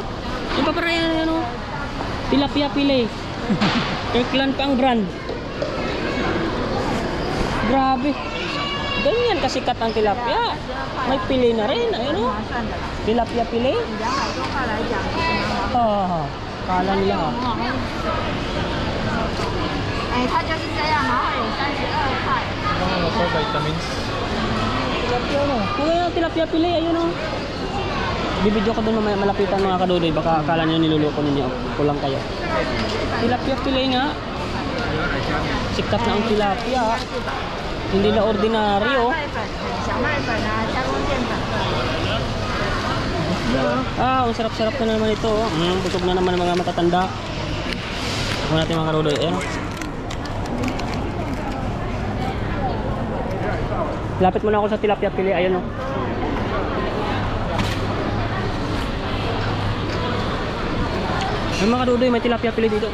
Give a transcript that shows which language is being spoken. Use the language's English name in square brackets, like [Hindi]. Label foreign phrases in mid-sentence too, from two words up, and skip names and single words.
[Filipino] Yung paparayan, ayun o. Tilapia pili. Kirkland pa ang brand. Grabe. Ganyan kasikat ang tilapia. May pili na rin, ayun o. Tilapia pili. Ah, kala nila ha. [Chinese] 哎，它就是这样，然后有32块。 [Filipino] Ano to, vitamins? Tilapia no. Kung tilapia pili, ayun o. Bibidyo ko doon malapitan mga kadudoy. Baka akala nyo niluloko ninyo. Kulang kayo. Tilapia pili nga. Sikat na ang tilapia. Hindi na ordinaryo. [Chinese] 小麦粉啊，加工淀粉。 [Filipino] Ah, ang sarap-sarap na naman ito. Busog na naman ng mga matatanda. Ito natin mga kadudoy. Ayan o. Lapit muna ako sa tilapia pili. Ayun o. Ay mga kadudoy, may tilapia pili dito.